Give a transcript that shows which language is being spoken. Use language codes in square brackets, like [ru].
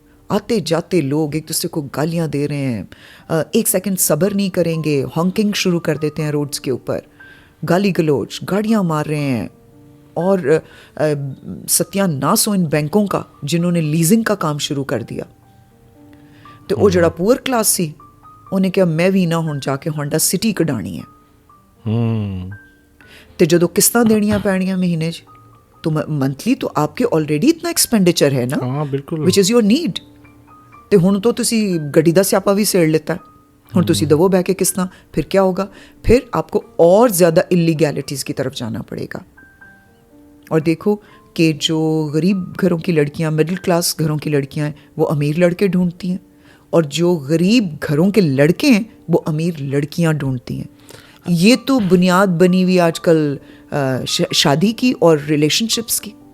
[hi] आते जाते लोग एक दूसरे को गालियां दे रहे हैं, एक सेकंड सब्र नहीं करेंगे, हॉन्किंग शुरू कर देते हैं रोड्स के ऊपर, गाली गलोच, गाड़ियां मार रहे हैं, और सत्यानाश हो इन बैंकों का जिन्होंने लीजिंग का काम शुरू कर दिया। [pa] तो वो जड़ा पुअर क्लास सी ਉਹਨੇ ਕਿਹਾ ਮੈਂ ਵੀ ਨਾ ਹੁਣ ਜਾ ਕੇ ਹੋਂਡਾ ਸਿਟੀ ਕਢਾਣੀ ਹੈ। ਤੇ ਜਦੋਂ ਕਿਸ਼ਤਾਂ ਦੇਣੀਆਂ ਪੈਣੀਆਂ ਮਹੀਨੇ 'ਚ, [hi] तो ਮੰਥਲੀ तो आपके ऑलरेडी इतना एक्सपेंडिचर है ना, [en] which is your need। [pa] ਤੇ ਹੁਣ तो ਤੁਸੀਂ ਗੱਡੀ ਦਾ ਸਿਆਪਾ ਵੀ ਸੇੜ ਲਿੱਤਾ, ਹੁਣ ਤੁਸੀਂ ਦਵੋ ਬਹਿ ਕੇ ਕਿਸ਼ਤਾਂ, [hi] फिर क्या होगा, फिर आपको और ज़्यादा इलीगैलिटीज़ की तरफ जाना पड़ेगा। और देखो कि जो गरीब घरों की लड़कियाँ, मिडिल क्लास घरों की लड़कियाँ हैं, वो अमीर लड़के ढूंढती हैं, और जो गरीब घरों के लड़के हैं वो अमीर लड़कियां ढूंढती हैं। ये तो बुनियाद बनी हुई आजकल शादी की और रिलेशनशिप्स की।